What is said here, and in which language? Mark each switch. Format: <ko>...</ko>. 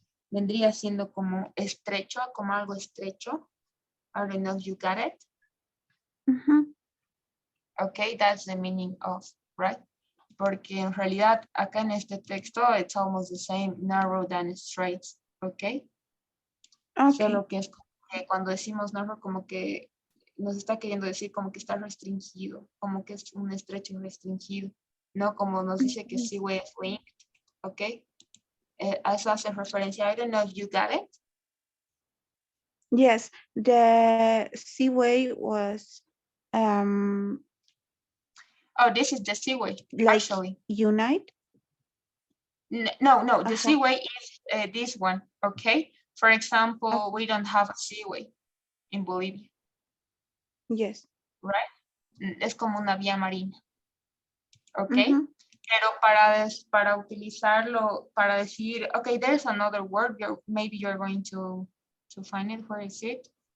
<es>vendría siendo como estrecho, como algo estrecho.</es> <en>I don't know if you got it. Mhm. Okay, that's the meaning of, right?</en> <es>Porque en realidad acá en este texto</es> <en>it's almost the same, narrow than straight, okay? Okay.</en> <es>Solo que es como que cuando decimos narrow como que nos está queriendo decir como que está restringido, como que es un estrecho restringido, no como nos dice que seaway es linked, okay? A eso hace referencia.</es> <en>I don't know if you got it. Yes, the seaway was um Oh, this is the seaway, like actually. unite. No, the Uh-huh. seaway is this one, okay? For example, we don't have a seaway in Bolivia, Yes. right?</en> <es>Es como una vía marina, ok. Mhm. Pero para utilizarlo, para decir,</es> <en>okay, there's another word, maybe you're going to find it. Where is it?</en>